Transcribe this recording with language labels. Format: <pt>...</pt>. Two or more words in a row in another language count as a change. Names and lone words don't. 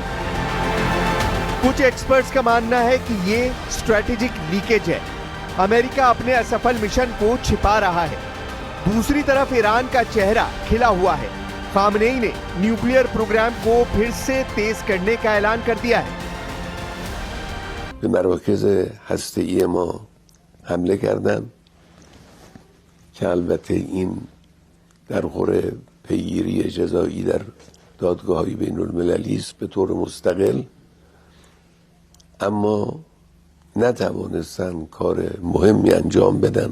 <hi>कुछ एक्सपर्ट्स का मानना है कि ये</hi> <en>strategic leakage</en> <hi>है। अमेरिका अपने असफल मिशन को छिपा रहा है। दूसरी तरफ ईरान का चेहरा खिला हुआ है। खामनेई ने</hi> <en>nuclear program</en> <hi>को फिर से तेज करने का ऐलान कर दिया है।</hi> <fa>به مراکز هسته‌ای ما حمله کردند که البته این در خور پیگیری جزایی در دادگاه‌های بین‌المللی است به طور مستقل، اما نتوانستن کار مهمی انجام بدن.</fa>